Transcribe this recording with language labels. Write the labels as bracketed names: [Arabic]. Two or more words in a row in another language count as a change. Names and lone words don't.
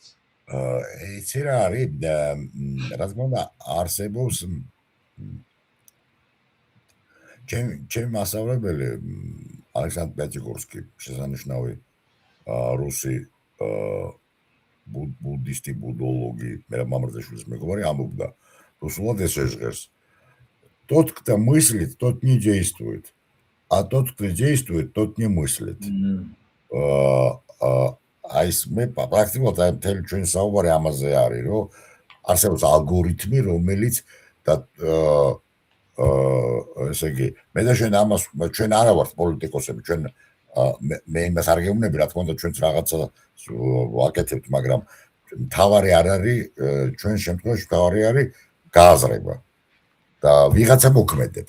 [Georgian] იცი რა არის, რა თქმა უნდა, არსებობს ჩემი მასწავლებელი ალექსანდრ პიატიგორსკი, შესანიშნავი რუსი ბუდისტი, ბუდოლოგი, მე მამრზაშვილის მეგობარი ამბობდა, რუსულად ესე ჟღერს. [Russian] Тот, кто мыслит, тот не действует. А тот, кто действует, тот не мыслит. [Georgian] აი ეს მე პრაქტიკულად აი მთელი ჩვენ საუბარი ამაზე არის, რომ არსებობს ალგორითმი, რომელიც და ესე იგი, მე და შენ ამას ჩვენ არა ვართ პოლიტიკოსები, ჩვენ მე იმას არ გეუბნები, რა თქმა უნდა, ჩვენც რაღაცა ვაკეთებთ, მაგრამ მთავარი არ არის, ჩვენ შემთხვევაში მთავარი არის გააზრება და ვიღაცა მოქმედებს.